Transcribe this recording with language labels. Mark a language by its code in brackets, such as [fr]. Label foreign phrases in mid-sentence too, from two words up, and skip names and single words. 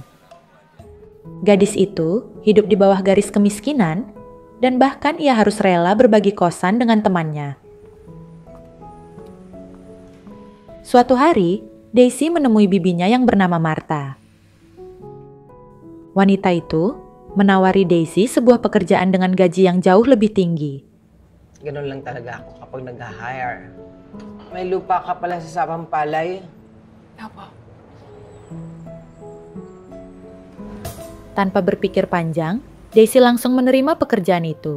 [id] Gadis itu hidup di bawah garis kemiskinan dan bahkan ia harus rela berbagi kosan dengan temannya. Suatu hari, Daisy menemui bibinya yang bernama Martha. Wanita itu menawari Daisy sebuah pekerjaan dengan gaji yang jauh lebih tinggi. [tl] Ganun lang talaga ako kapag nag-hire. May lupa ka pala sa Sapampalay. [id] Apa? Tanpa berpikir panjang, Daisy langsung menerima pekerjaan itu.